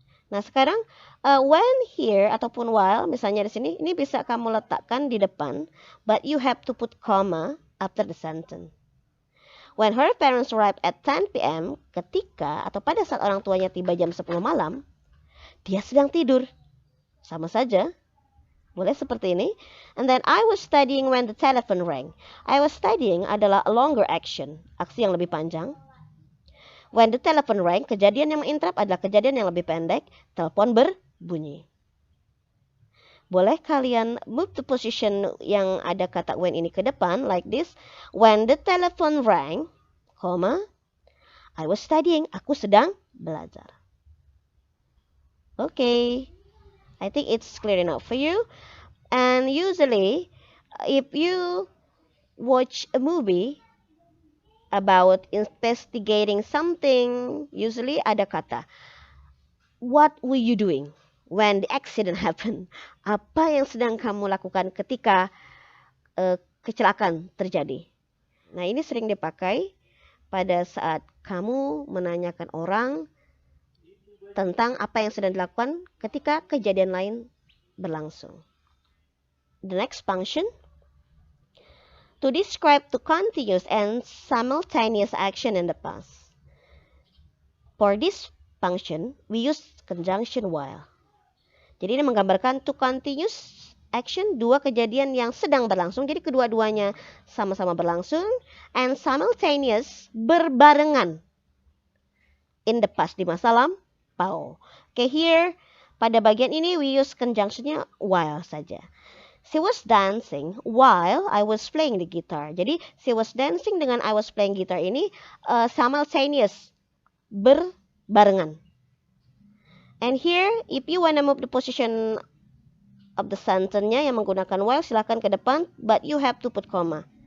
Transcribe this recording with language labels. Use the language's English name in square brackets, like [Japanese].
[Indonesian] Nah sekarang when here ataupun while, misalnya di sini, ini bisa kamu letakkan di depan, [English] but you have to put comma after the sentence. When her parents arrived at 10 p.m., [Indonesian] ketika atau pada saat orang tuanya tiba jam 10 malam, dia sedang tidur. Sama saja. Boleh seperti ini. [English] And then I was studying when the telephone rang. I was studying adalah a longer action. [Indonesian] Aksi yang lebih panjang. [English] When the telephone rang, [Indonesian] kejadian yang menginterrupt adalah kejadian yang lebih pendek. Telepon berbunyi. Boleh kalian [English] move the position [Indonesian] yang ada kata when ini ke depan. [English] Like this. When the telephone rang, I was studying. [Indonesian] Aku sedang belajar. Okay. [English] I think it's clear enough for you. And usually, if you watch a movie about investigating something, usually [Indonesian] ada kata, [English] what were you doing when the accident happened? [Indonesian] Apa yang sedang kamu lakukan ketika kecelakaan terjadi? Nah, ini sering dipakai pada saat kamu menanyakan orang tentang apa yang sedang dilakukan ketika kejadian lain berlangsung. [English] The next function, to describe two continuous and simultaneous action in the past. For this function, we use conjunction while. [Indonesian] Jadi ini menggambarkan [English] two continuous action, [Indonesian] dua kejadian yang sedang berlangsung. Jadi kedua-duanya sama-sama berlangsung. And simultaneous, berbarengan. [English] In the past, [Indonesian] di masa lampau. [English] Okay, here, [Indonesian] pada bagian ini [English] we use conjunctionnya while saja. She was dancing while I was playing the guitar. [Indonesian] Jadi, [English] she was dancing [Indonesian] dengan [English] I was playing guitar [Indonesian] ini simultaneous, berbarengan. [English] And here, if you wanna move the position of the sentence-nya yang menggunakan while, [Indonesian] silakan ke depan, [English] but you have to put comma.